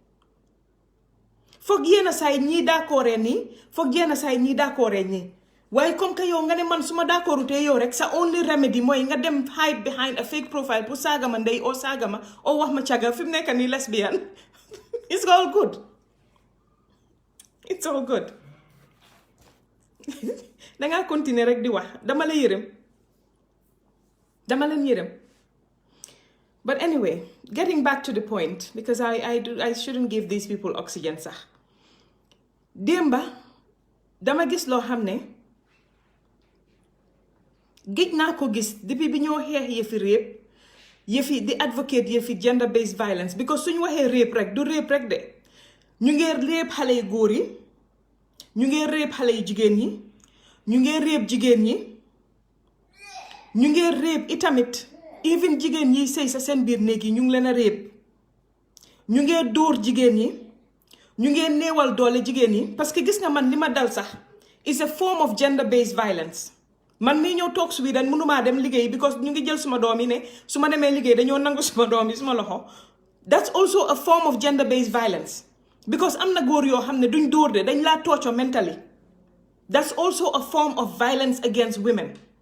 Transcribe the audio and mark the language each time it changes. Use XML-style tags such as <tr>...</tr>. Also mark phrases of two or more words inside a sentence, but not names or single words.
<wo>foog yenn saay ñii d'accordee nii foog yenn saay ñii d'accordee nii waaye comme que yow nga ne man su ma d'accordutee yow rek sa</wo> <en>only remedy</en> <wo>mooy nga dem</wo> <en>hide behind a fake profile</en> <wo>pour saaga ma ndey oo saaga ma oo wax ma caga fi mu nekk nii lesbian</wo> <en>it's all good</en> <wo>dangaa continuer rek di wax dama leen yërëm</wo> <en>but anyway getting back to the point because I shouldn't give these people oxygen</en> <wo>sax démba dama gis loo xam ne géej naa ko gis depuis bi ñoo xeex yëfi rape yëfi di advocate yëfi</wo> <en>gender based violence because</en> <wo>suñu waxee rape rek du rape rek de ñu ngee rape xale yu góor yi ñu ngee rape xale yu jigéen yi ñu ngee rape jigéen ñi ñu ngee rape itamit even jigéen ñi sëy sa seen biir néeg yi ñu ngi leen a rape ñu ngee dóor jigéen ñi ñu ngee néewal doole jigéen ñi parce que gis nga man li ma dal sax</wo> <en>is a form of gender based violence</en> <wo>man mii ñëw toog Sweden mënumaa dem liggéey because ñu ngi jël suma doom yi ne su ma demee liggéey dañoo nangu suma doom yi suma loxo</wo> <en>that's also a form of gender based violence because</en> <wo>am na góor yoo xam ne duñ dóor de dañ laa</wo> <en>torture mentally that's also a form of violence against women</en>